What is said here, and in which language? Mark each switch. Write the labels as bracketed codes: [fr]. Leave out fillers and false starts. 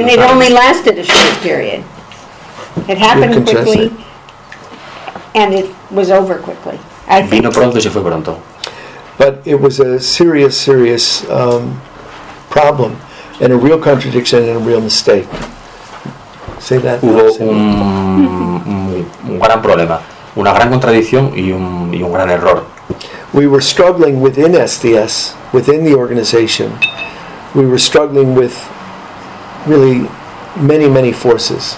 [en] And it only lasted a short period. It happened quickly, and it was over quickly. [es] Vino pronto y se fue pronto. [en] But it was a serious problem, and a real contradiction and a real mistake. Say that. [es] Hubo un gran problema, una gran contradicción y un gran error. [en] We were struggling within SDS, within the organization. We were struggling with really many, many forces.